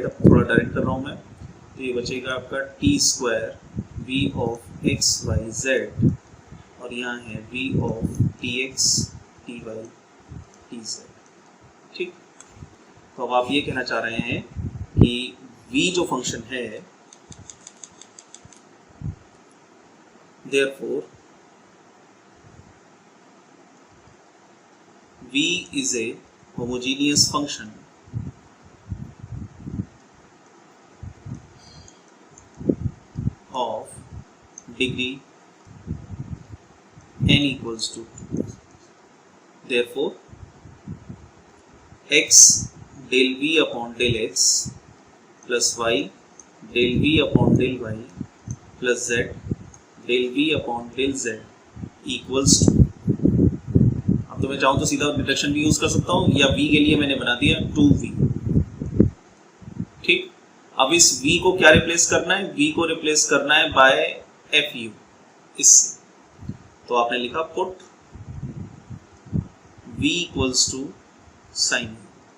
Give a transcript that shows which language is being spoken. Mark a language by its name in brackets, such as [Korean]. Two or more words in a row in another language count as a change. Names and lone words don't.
[Hindi] अब थोड़ा डायरेक्ट कर रहा हूँ मैं, तो ये बचेगा आपका [English] t square v of x y z, [Hindi] और यहाँ है [English] v of tx ty tz. [Hindi] ठीक, तो अब आप ये कहना चाह रहे हैं कि v जो फंक्शन है, [English] therefore v is a homogeneous function of degree n equals to 2. Therefore x del v upon del x plus y del v upon del y plus z del v upon del z equals to, [Hindi] अब तो मैं चाहूँ तो सीधा डिडक्शन भी यूज कर सकता हूँ, या v के लिए मैंने बना दिया 2v। ठीक, अब इस v को क्या रिप्लेस करना है, v को रिप्लेस करना है [English] by f u, [Hindi] इससे। तो आपने लिखा [English] put v equals to sine u.